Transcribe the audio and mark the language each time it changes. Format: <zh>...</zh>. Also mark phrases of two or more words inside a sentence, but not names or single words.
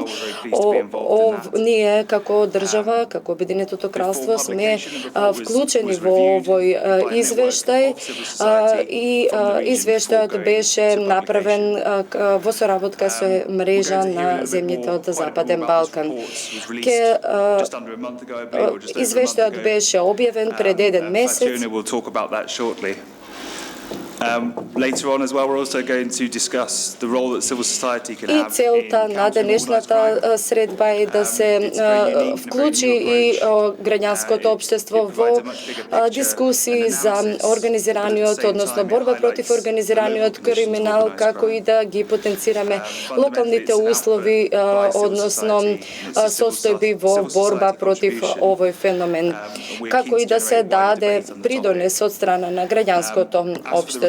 <mk>Ние како држава, како Обединетото кралство сме вклучени во овој извештај и извештајот беше направен во соработка со мрежа на земјите од Западен Балкан. Извештајот беше објавен пред еден месец.</mk> <en>Later on as well, we're also going to discuss the role that civil society can have.</en> <mk>И целта на денешната средба е да се вклучи и граѓанското општество во дискусии за организираниот, односно борба против организираниот криминал, како и да ги потенцираме локалните услови, односно состојби во борба против овој феномен, како и да се даде придонес од страна на граѓанското општество.</mk>